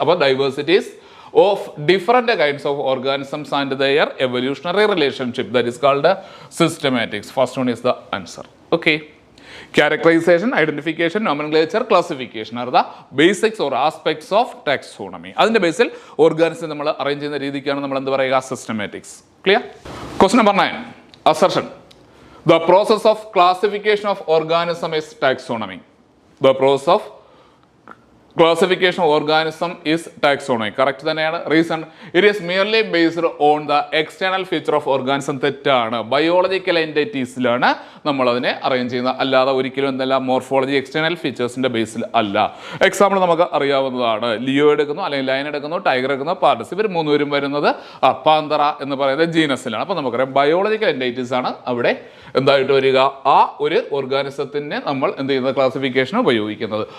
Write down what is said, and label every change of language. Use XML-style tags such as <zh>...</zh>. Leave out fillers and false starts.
<en>അപ്പോൾ diversities of different kinds of organisms and their evolutionary relationship, that is called systematics. First one is the answer. Okay, characterization, identification, nomenclature, classification are the basics or aspects of taxonomy.</en> <ml>അതിന്റെ ബേസിൽ organism നമ്മൾ arrange ചെയ്യുന്ന രീതിക്കാണ് നമ്മൾ എന്ത് പറയുക? Systematics. Clear? Question number 9. Assertion.</ml> <en>The process of classification of organism is taxonomy. The process of classification of organism is taxonomy.</en> <ml>Correct തന്നെയാണ്.</ml> <en>Reason, it is merely based on the external feature of organism.</en> <ml>തെറ്റാണ്. Biological എൻറ്റിറ്റീസിലാണ് നമ്മൾ അതിനെ arrange ചെയ്യുന്നത്, അല്ലാതെ ഒരിക്കലും എന്തല്ല morphology external ഫീച്ചേഴ്സിന്റെ ബേസിൽ അല്ല. Example നമുക്ക് അറിയാവുന്നതാണ്. ലിയോ എടുക്കുന്നു, അല്ലെങ്കിൽ ലയൻ എടുക്കുന്നു, ടൈഗർ എടുക്കുന്നു, പാർഡസ്. ഇവർ മൂന്നുപേരും വരുന്നത് പാന്തറ എന്ന് പറയുന്ന ജീനസിലാണ്. അപ്പോൾ നമുക്കറിയാം ബയോളജിക്കൽ എൻറ്റിറ്റീസ് ആണ് അവിടെ എന്തായിട്ട് വരിക, ആ ഒരു ഓർഗാനിസത്തിന് നമ്മൾ എന്ത് ചെയ്യുന്നത്, ക്ലാസിഫിക്കേഷൻ ഉപയോഗിക്കുന്നത്.</ml>